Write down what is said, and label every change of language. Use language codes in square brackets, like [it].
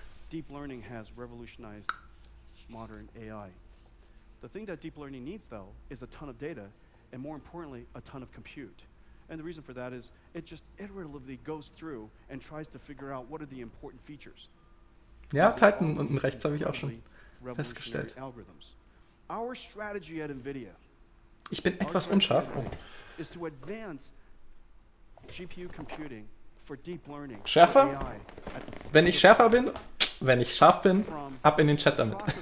[en] Deep learning has revolutionized modern AI. The thing that deep learning needs, though, is a ton of data, and more importantly, a ton of compute. And the reason for that is it just iteratively goes through and tries to figure out what are the important features. [de] Ja, Titan unten rechts habe ich auch schon festgestellt. [en] Our strategy at Nvidia [de] Ich bin etwas unscharf. Oh. [en] is to advance GPU computing for deep learning. [de] Schärfer? Wenn ich schärfer bin, wenn ich scharf bin, ab in den Chat damit.